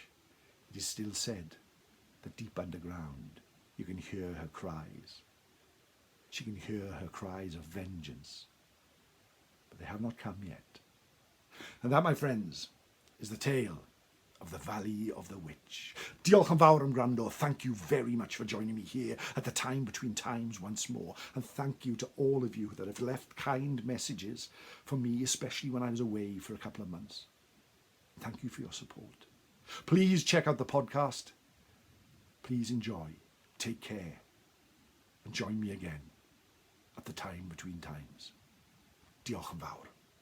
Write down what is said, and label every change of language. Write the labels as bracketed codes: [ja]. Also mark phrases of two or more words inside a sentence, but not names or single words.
[en] It is still said that deep underground you can hear her cries. She can hear her cries of vengeance, but they have not come yet. And that, my friends, is the tale of the Valley of the Witch. [cy] Diolch yn fawr am gwrando. [en] Thank you very much for joining me here at the Time Between Times once more. And thank you to all of you that have left kind messages for me, especially when I was away for a couple of months. Thank you for your support. Please check out the podcast. Please enjoy. Take care. And join me again at the Time Between Times. [cy] Diolch yn fawr.